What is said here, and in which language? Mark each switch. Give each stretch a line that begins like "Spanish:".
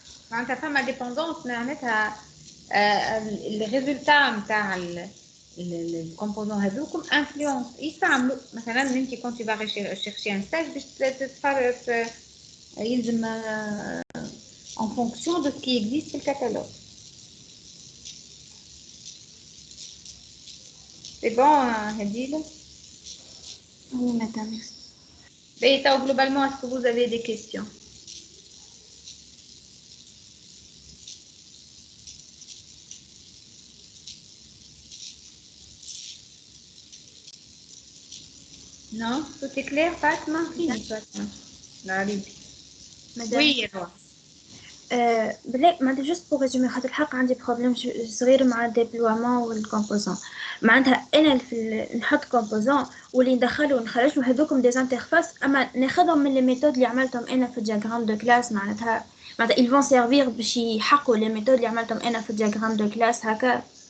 Arabic: معناتها فما ديبوندونس معناتها الريزولتا نتاع الكومبوزون هذوكم انفلونس يستعملوا مثلا انت كنت باغي chercher un stage باش تتفرج يلزم
French: en fonction de ce qui existe
Arabic: في الكتالوج.
French: C'est bon هديلة؟ oui madame Et globalement, est-ce que vous avez des questions? Non, tout est clair, Fatma? Oui, Fatma. La Libye. Oui, Roa.
Arabic: بلا معناتها جوست بور ريزومي خاطر الحق عندي بروبليم صغير مع الديبلويمون والكومبوزون معناتها انا نحط كومبوزون واللي ندخلو ونخرجو هذوكم دي انترفاس اما ناخذهم من لي ميثود اللي عملتهم انا في الدياغرام دو كلاس معناتها
French: ils vont servir
Arabic: باش يحققوا لي ميثود اللي عملتهم انا في الدياغرام دو كلاس هكا.